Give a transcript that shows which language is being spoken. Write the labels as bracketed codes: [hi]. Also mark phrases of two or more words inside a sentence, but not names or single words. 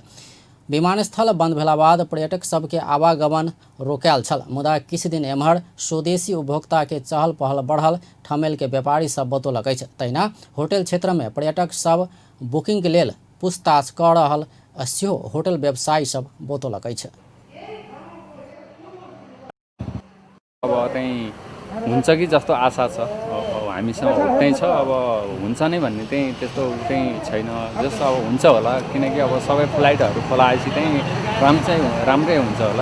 [mai] विमानस्थल बंद भेला बाद पर्यटक सबके आवागमन रोकायल छल। मुदा किछु दिन एम्हर स्वदेशी उपभोक्ता के चहल पहल बढ़ल ठमेल के व्यापारी सब बतौलक अछि। तहिना होटल क्षेत्र में पर्यटक सब बुकिंग के लेल पूछताछ कऽ रहल सेहो होटल व्यवसायी सब बतौलक अछि। [ne] अब चाहिँ हुन्छ कि जस्तो आशा छ, अब हामीसँग होटै छ, अब हुन्छ नै भन्ने चाहिँ त्यस्तो चाहिँ छैन। जस्तो अब हुन्छ होला, किनकि अब सबै फ्लाइटहरू खोलाएपछि चाहिँ राम्रै हुन्छ होला।